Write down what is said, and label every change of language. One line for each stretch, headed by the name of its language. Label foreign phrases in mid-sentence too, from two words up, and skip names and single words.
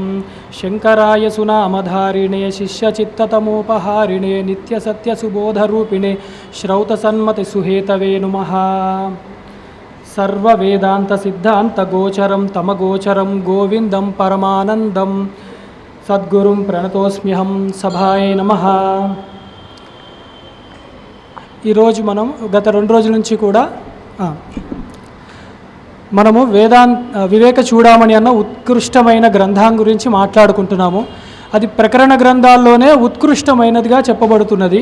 Sanskrit: शङ्कराय सुनामधारिणे शिष्यचित्ततमोपहारिणे नित्यसत्यसुबोधरूपिणे श्रौतसन्मतिसुहेतवे नुमः। सर्ववेदान्तसिद्धान्तगोचरं तमगोचरं गोविन्दं परमानन्दं सद्गुरुं प्रणतोऽस्म्यहं। सभाय नमः।
Telugu: ఈరోజు మనం గత 2 రోజుల నుంచి కూడా మనము వివేక చూడామణి అన్న ఉత్కృష్టమైన గ్రంథం గురించి మాట్లాడుకుంటున్నాము. అది ప్రకరణ గ్రంథాల్లోనే ఉత్కృష్టమైనదిగా చెప్పబడుతున్నది.